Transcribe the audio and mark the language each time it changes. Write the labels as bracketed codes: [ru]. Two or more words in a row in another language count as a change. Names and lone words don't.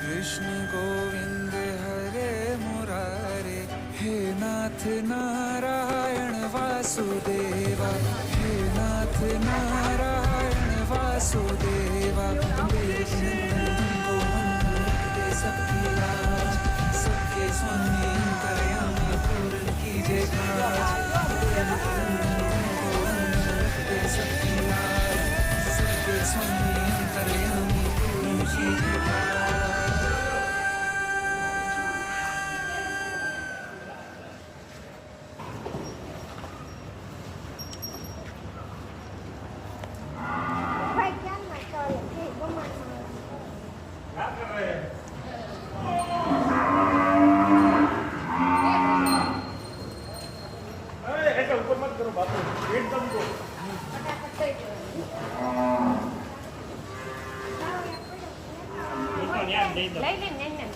[hi] कृष्ण गोविंद हरे मुरारे, हे नाथ नारायण वासुदेवा, हे नाथ नारायण वासुदेवा। कृष्ण को वंदे सबकी लाज, सबके स्वामी अंतर्यामी पूर्ण कीजिए काज। को वंदे सबकी लाज, सबके स्वामी अंतर्यामी पूर्ण कीजिए काज। [vi] Khoai chán mà trời thì có mình [hi] ऐसा ऊपर मत करो बाबू, एकदम को [vi] lấy lên